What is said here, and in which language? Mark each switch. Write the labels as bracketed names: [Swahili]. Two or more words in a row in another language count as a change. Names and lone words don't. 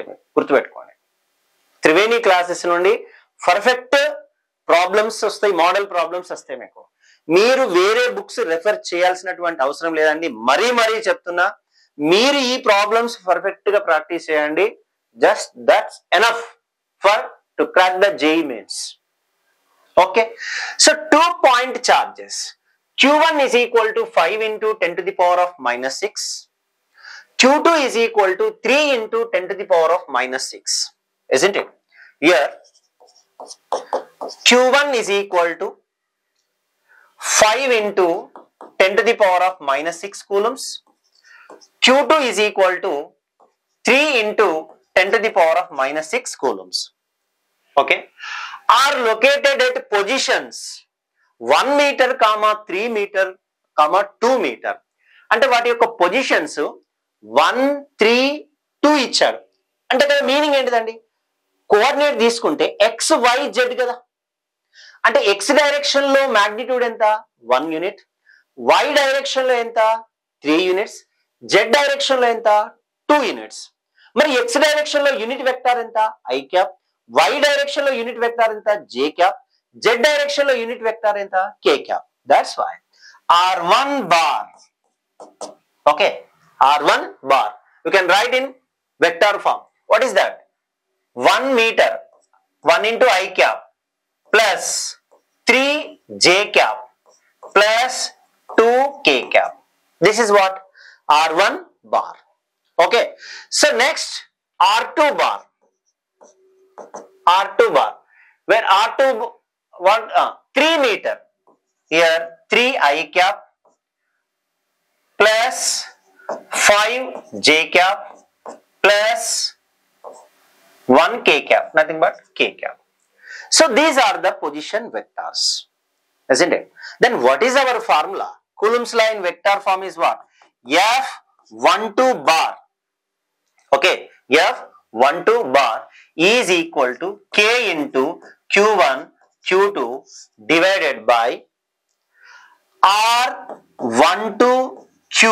[Telugu] మీరు గుర్తుపెట్టుకోండి, త్రివేణి క్లాసెస్ నుండి [English] perfect problems [Telugu] వస్తాయి, [English] model problems [Telugu] వస్తాయి. మీకు మీరు వేరే [English] books refer [Telugu] చేయాల్సినటువంటి అవసరం లేదండి. మరీ చెప్తున్నా, మీరు ఈ [English] problems perfect [Telugu] గా ప్రాక్టీస్ చేయండి. [English] just that's enough for to crack the JEE Mains. Okay, so 2 point charges Q1 is equal to 5 into 10 to the power of minus 6, Q2 is equal to 3 into 10 to the power of minus 6, isn't it? Here Q1 is equal to 5 into 10 to the power of minus 6 coulombs, Q2 is equal to 3 into 10 to the power of minus 6 coulombs. Okay, are located at positions 1 meter, 3 meter, 2 meter. [Telugu] అంటే వాటి యొక్క పొజిషన్స్ 1, 3, 2 ఇచ్చాడు. అంటే కదా మీనింగ్ ఏంటిదండి, కోఆర్డినేట్ తీసుకుంటే XYZ కదా. అంటే X డైరెక్షన్ లో మాగ్నిట్యూడ్ ఎంత? 1 యూనిట్, Y డైరెక్షన్ లో ఎంత? 3 యూనిట్స్, Z డైరెక్షన్ లో ఎంత? 2 యూనిట్స్. మరి X డైరెక్షన్ లో [English] unit vector [Telugu] ఎంత? I క్యాప్, Y డైరెక్షన్ లో [English] unit vector [Telugu] ఎంత? J క్యాప్, Z డైరెక్షన్ లో [English] unit vector [Telugu] ఎంత? K క్యాప్. [English] That's why R1 bar. Okay, R1 bar you can write in vector form. What is that? 1 meter, 1 into I cap plus 3 J cap plus 2 K cap. This is what? R1 bar. Okay, so next R2 bar. R2 bar, where R2 what 3 meter, here 3 I cap plus 5 J cap plus 1 K cap, nothing but K cap. So these are the position vectors, isn't it? Then what is our formula? Coulomb's law in vector form is what? F12 bar. Okay, F12 bar is equal to K into Q1 Q2 divided by R12 Q.